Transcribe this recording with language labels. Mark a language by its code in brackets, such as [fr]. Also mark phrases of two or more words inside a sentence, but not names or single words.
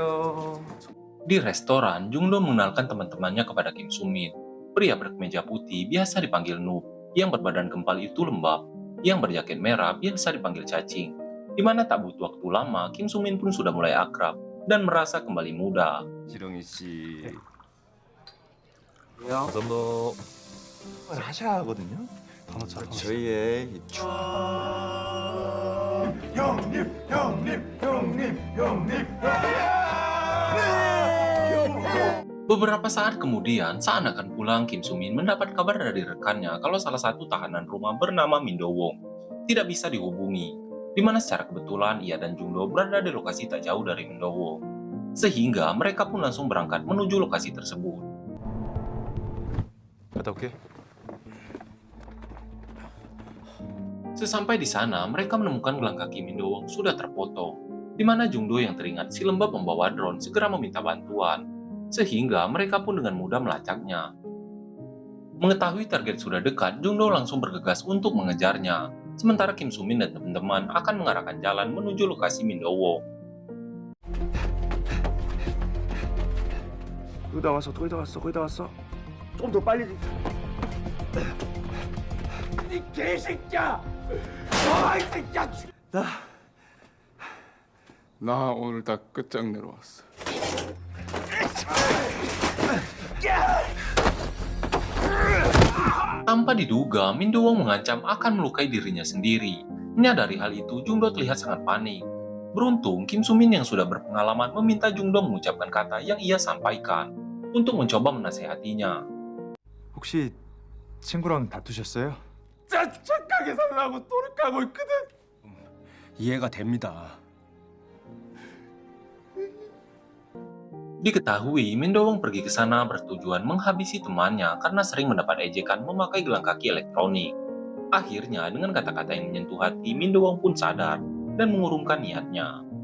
[id] Di restoran, Jung-do mengenalkan teman-temannya kepada Kim Soo-min. Pria berkemeja putih biasa dipanggil Noob, yang berbadan gempal itu lembab, yang berjaket merah biasa dipanggil Cacing. Di mana tak butuh waktu lama, Kim Soo Min pun sudah mulai akrab dan merasa kembali muda. [ko] 지렁이 씨. 감사합니다. 하셔야 하거든요. 더 넣자. 저희의 이 [id] Beberapa saat kemudian, saat akan pulang, Kim Soo Min mendapat kabar dari rekannya kalau salah satu tahanan rumah bernama Min Do Won tidak bisa dihubungi, di mana secara kebetulan ia dan Jung Do berada di lokasi tak jauh dari Min Do Won. Sehingga mereka pun langsung berangkat menuju lokasi tersebut. [ko] 갔다 올게. [id] Sesampai di sana, mereka menemukan gelang kaki Min Do Won sudah terpotong, di mana Jung Do yang teringat si lembab membawa drone segera meminta bantuan, sehingga mereka pun dengan mudah melacaknya. Mengetahui target sudah dekat, Jung Do langsung bergegas untuk mengejarnya, sementara Kim Soo Min dan teman-teman akan mengarahkan jalan menuju lokasi Min Do Won. [ko] 거의 다 왔어. 거의 다 왔어. 거의 다 왔어. 좀 더 빨리. 이 개새끼야! 이 새끼야! 나 오늘 다 끝장내러 왔어. [id] Tanpa diduga, Min Do Won mengancam akan melukai dirinya sendiri. Menyadari hal itu, Jung Do terlihat sangat panik. Beruntung, Kim Soo Min yang sudah berpengalaman meminta Jung Do mengucapkan kata yang ia sampaikan untuk mencoba menasehatinya. [ko] 혹시 친구랑 다투셨어요? 착하게 살라고 노력하고 있거든. 이해가 됩니다. [id] Diketahui, Min Do Won pergi ke sana bertujuan menghabisi temannya karena sering mendapat ejekan memakai gelang kaki elektronik. Akhirnya, dengan kata-kata yang menyentuh hati, Min Do Won pun sadar dan mengurungkan niatnya.